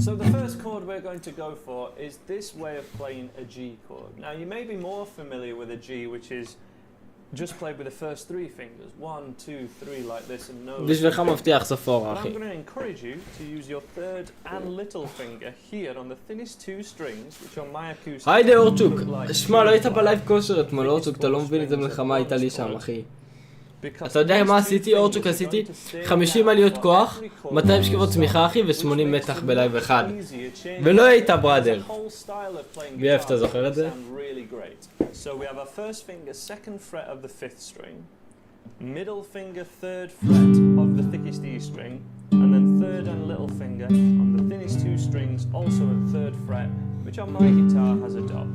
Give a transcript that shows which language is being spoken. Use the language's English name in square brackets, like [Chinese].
[English] So the first chord we're going to go for is this way of playing a G chord. Now you may be more familiar with a G, which is just played with the first 3 fingers, 1, 2, 3 like this and no. [Hebrew] בשבילך מבטיח ספורה, אחי. [English] I'm going to encourage you to use your third and little finger here on the thinnest 2 strings, which on my acoustic. [Hebrew] היידה אורצ'וק, שמע, לא היית בלייב כושר אתמול, אורצ'וק, אתה לא מבין איזה מלחמה הייתה לי שם, אחי. אתה יודע מה עשיתי, אורצ'וק? עשיתי 50 עליות כוח, 200 שכיבות צמיחה, אחי, ו80 מתח בלייב אחד. ולא היית בראדר. ואיפה אתה זוכר את זה? [English] So we have our first finger 2nd fret of the 5th string, middle finger 3rd fret of the thickest E string, and then 3rd and little finger on the thinnest 2 strings, also at 3rd fret, which on my guitar has a dot.